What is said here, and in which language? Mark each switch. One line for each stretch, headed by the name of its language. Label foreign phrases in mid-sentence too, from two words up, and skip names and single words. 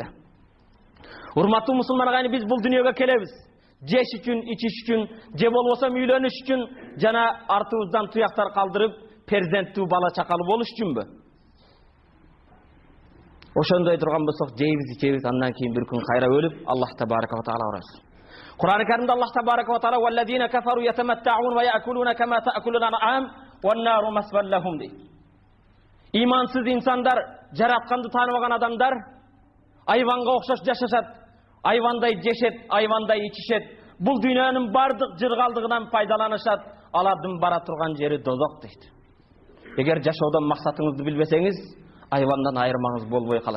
Kyrgyz: Урматтуу мусулман агайны, биз бул дүйнөгө келебиз. Жеш үчүн, ичиш үчүн, же болбосо үйлөнүш үчүн, жана артыбыздан туяктар калдырып, перзенттүү бала чакалы болуш үчүнбү? Ошондой турган болсок, жейбиз, ичебиз, андан кийин бир күн кайра өлүп,
Arabic: الله تبارك وتعالى
Kyrgyz: урас. Кур'ан-ы Каримде
Arabic: الله تبارك وتعالى "والذين كفروا يتمتعون ويأكلون كما تأكل الأنعام والنار مثوى لهم"
Kyrgyz: дейт. Имансыз инсандар, жаратканды тааныбаган адамдар айванга окшош жашашат, айвандай жешет, айвандай ичишет. Бул дүйнөнүн бардык жыргалдыгынан пайдаланышат, алардын бара турган жери дозок дейт. Эгер жашоодон максатыңызды билбесеңиз, айвандан айырмаңыз болбой калат.